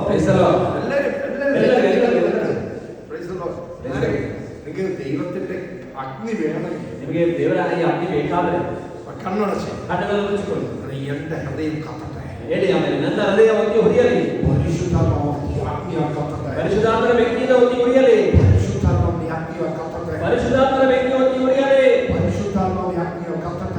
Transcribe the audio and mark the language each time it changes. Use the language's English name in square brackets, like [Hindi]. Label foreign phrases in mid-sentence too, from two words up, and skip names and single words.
[English] Praise the Lord. [Malayalam] എല്ലാവരും [English] Praise the Lord. [Malayalam] നിങ്ങൾക്ക് ദൈവത്തിന്റെ അഗ്നി വേണമെങ്കിൽ [Kannada] ನಿಮಗೆ ದೇವರ ಈ ಅಗ್ನಿ ಬೇಕಾದರೆ [Malayalam] കണ്ണടച്ച് [Kannada] ಕಣ್ಣನ್ನು ಮುಚ್ಚಿಕೊಳ್ಳಿ. [Malayalam] എന്റെ ഹൃദയം കത്തട്ടെ. [Kannada] ಹೇಳಿ ಆಮೇಲೆ ನನ್ನ ಹೃದಯ ಒತ್ತಿ ಉರಿಯಲಿ. [Malayalam] പരിശുദ്ധാത്മാവിന്റെ അഗ്നി കത്തട്ടെ. [Kannada] ಪರಿಶುದ್ಧಾತ್ಮನ ಬೆಂಕಿಯಿಂದ ಒತ್ತಿ ಉರಿಯಲಿ. [Malayalam] പരിശുദ്ധാത്മാവിന്റെ അഗ്നി കത്തട്ടെ. [Kannada] ಪರಿಶುದ್ಧಾತ್ಮನ ಬೆಂಕಿ ಒತ್ತಿ ಉರಿಯಲಿ. [Malayalam] പരിശുദ്ധാത്മാവിന്റെ അഗ്നി കത്തട്ടെ.